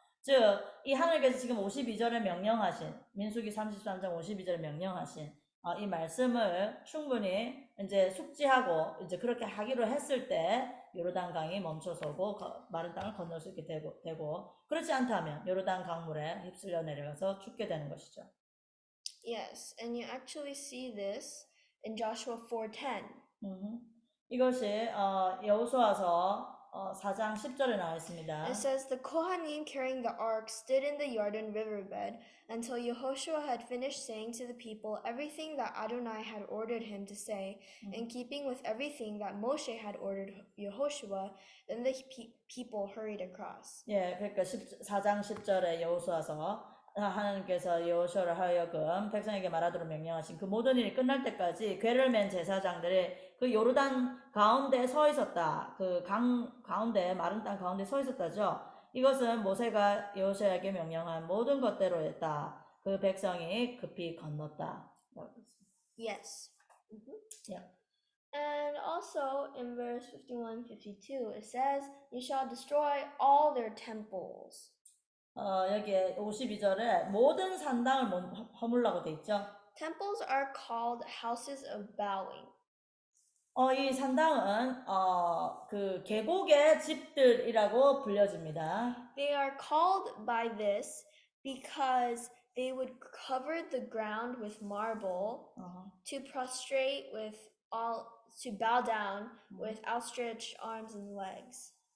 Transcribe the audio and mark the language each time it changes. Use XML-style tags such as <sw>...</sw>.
<ko>즉, 이 하나님께서 지금 52절에 명령하신, 민수기 33장 52절에 명령하신 이 말씀을 충분히 이제 숙지하고 이제 그렇게 하기로 했을 때 요르단강이 멈춰서고 마른 땅을 건널 수 있게 되고 그렇지 않다면 요르단 강물에 휩쓸려 내려가서 죽게 되는 것이죠.</ko> <en>Yes, and you actually see this in Joshua 4:10.</en> <ko>이것이 여호수아서 4장 10절에 나와 있습니다.</ko> <en>It says, The Kohanim carrying the ark stood in the Jordan riverbed until Yehoshua had finished saying to the people everything that Adonai had ordered him to say, in keeping with everything that Moshe had ordered Yehoshua. Then the people hurried across.</en> <ko>예, 그러니까 4장 10절에 여호수아서 하나님께서 여호수아를 하여금 백성에게 말하도록 명령하신 그 모든 일이 끝날 때까지 궤를 맨 제사장들이 그 요르단 가운데 서 있었다. 그 강 가운데 마른 땅 가운데 서 있었다죠. 이것은 모세가 여호수아에게 명령한 모든 것대로였다. 그 백성이 급히 건넜다.</ko> <en>Yes. Yeah. And also in verse 51-52 it says, You shall destroy all their temples.</en> <ko>여기에 52절에 모든 산당을 허물라고 돼 있죠.</ko> <en>Temples are called houses of bowing.</en> <ko>이 산당은 그 계곡의 집들이라고 불려집니다.</ko> <en>They are called by this because they would cover the ground with marble to prostrate to bow down with outstretched arms and legs.</en>